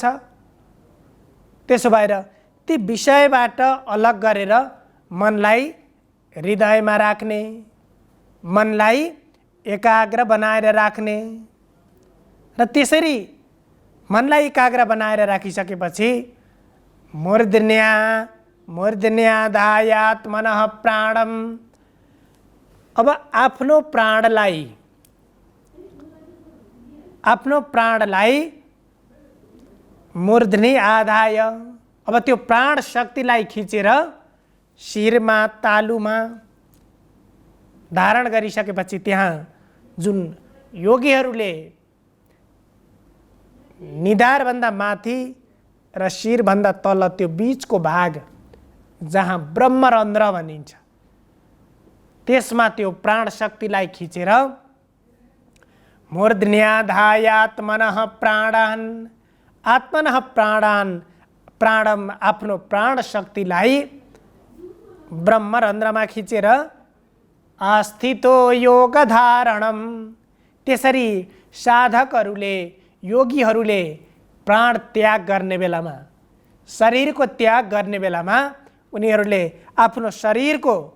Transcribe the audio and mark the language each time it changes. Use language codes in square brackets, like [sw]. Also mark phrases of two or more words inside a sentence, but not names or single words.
[ne] त्यसो भएर ती विषयबाट अलग गरेर मनलाई हृदयमा राख्ने, मनलाई एकाग्र बनाएर राख्ने र त्यसरी मनलाई एकाग्र बनाएर राखिसकेपछि [sa] मूर्धन्याधायात् मनः प्राणम, [ne] अब आफ्नो प्राणलाई [sa] मूर्धनि आधाय, [ne] अब त्यो प्राण शक्तिलाई खिचेर शिरमा, तालुमा धारण गरिसकेपछि त्यहाँ जुन योगीहरूले निधारभन्दा माथि र शिरभन्दा तल त्यो बीचको भाग जहाँ ब्रह्मरन्ध्र भनिन्छ, त्यसमा त्यो प्राण शक्तिलाई खिचेर [sa] मूर्धन्याधायात् मनः प्राणान्, आत्मनः प्राणम, [ne] आफ्नो प्राण शक्तिलाई ब्रह्मरन्ध्रमा खिचेर [sa] आस्थितो योगधारणम, [ne] त्यसरी साधकहरूले योगीहरूले प्राण त्याग गर्ने बेलामा शरीरको त्याग गर्ने बेलामा उनीहरूले आफ्नो शरीरको